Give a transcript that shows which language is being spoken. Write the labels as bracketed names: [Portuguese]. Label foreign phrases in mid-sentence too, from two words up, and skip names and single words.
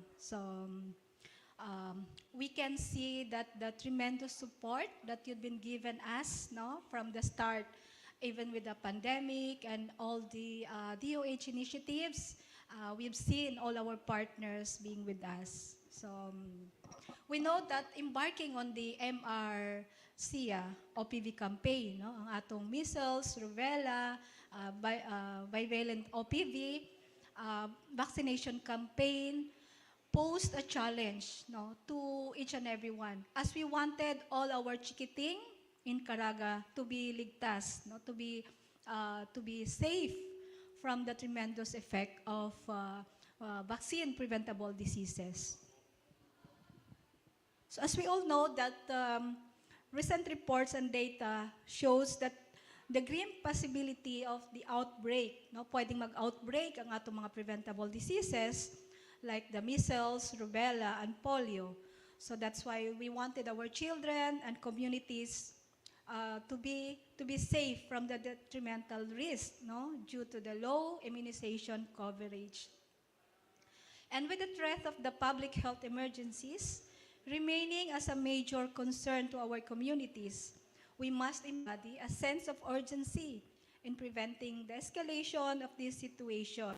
[English] So, we can see that the tremendous support that you've been given us, no, from the start, even with the pandemic and all the DOH initiatives, we've seen all our partners being with us. So we know that embarking on the MR-SIA OPV campaign, no, ang atong Measles-Rubella, bivalent OPV, vaccination campaign, posed a challenge, no, to each and everyone, as we wanted all our chikiting in Caraga to be ligtas, no, to be safe from the tremendous effect of vaccine preventable diseases. So as we all know that recent reports and data shows that the grim possibility of the outbreak, no, [Cebuano] pwedeng mag-outbreak ang atong mga [English] preventable diseases like the measles, rubella, and polio. So that's why we wanted our children and communities to be safe from the detrimental risk, no, due to the low immunization coverage. And with the threat of the public health emergencies remaining as a major concern to our communities, we must embody a sense of urgency in preventing the escalation of this situation.